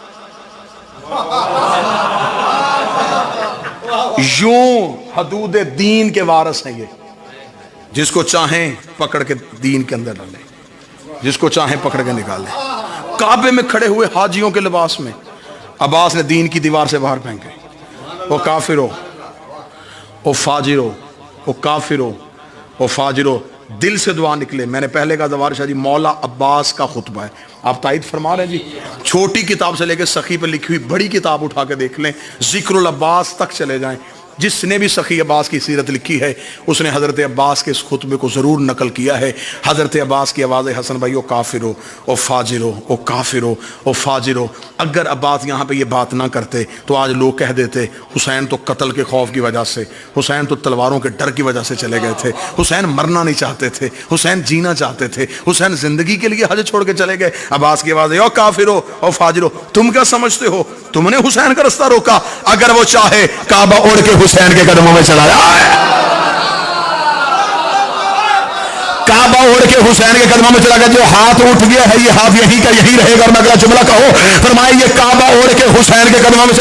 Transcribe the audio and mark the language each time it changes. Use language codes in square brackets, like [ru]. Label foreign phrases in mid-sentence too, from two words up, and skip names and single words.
[ur] یوں حدود دین کے وارث ہیں یہ، جس کو چاہیں پکڑ کے دین کے اندر ڈالیں، جس کو چاہیں پکڑ کے نکالیں. کعبے میں کھڑے ہوئے حاجیوں کے لباس میں عباس نے دین کی دیوار سے باہر پھینکے، وہ کافرو، وہ فاجرو، وہ کافرو, वो फाजिरो, वो काफिरो, اور فاجرو دل سے دعا نکلے. میں نے پہلے کہا زوار شاہ جی مولا عباس کا خطبہ ہے, آپ تائید فرما رہے ہیں جی. چھوٹی کتاب سے لے کے سخی پہ لکھی ہوئی بڑی کتاب اٹھا کے دیکھ لیں, ذکر العباس تک چلے جائیں. جس نے بھی سخی عباس کی سیرت لکھی ہے اس نے حضرت عباس کے اس خطبے کو ضرور نقل کیا ہے. حضرت عباس کی آواز حسن بھائی, او کافرو او فاجرو او کافرو او فاجرو. اگر عباس یہاں پہ یہ بات نہ کرتے تو آج لوگ کہہ دیتے حسین تو قتل کے خوف کی وجہ سے, حسین تو تلواروں کے ڈر کی وجہ سے چلے گئے تھے, حسین مرنا نہیں چاہتے تھے, حسین جینا چاہتے تھے, حسین زندگی کے لیے حج چھوڑ کے چلے گئے. عباس کی آواز ہے, او کافرو او فاجرو, تم کیا سمجھتے ہو, تم نے حسین کا رستہ روکا. اگر وہ چاہے کعبہ اڑ کے حسین کے قدموں میں چلا جائے, کعبہ اڑ کے حسین کے قدموں میں چلا گیا. جو ہاتھ اٹھ گیا ہے یہ ہاتھ یہی کا یہی رہے گا. اور میں اگلا جملہ کہو, فرمائے یہ کعبہ اڑ کے حسین کے قدموں میں چلا.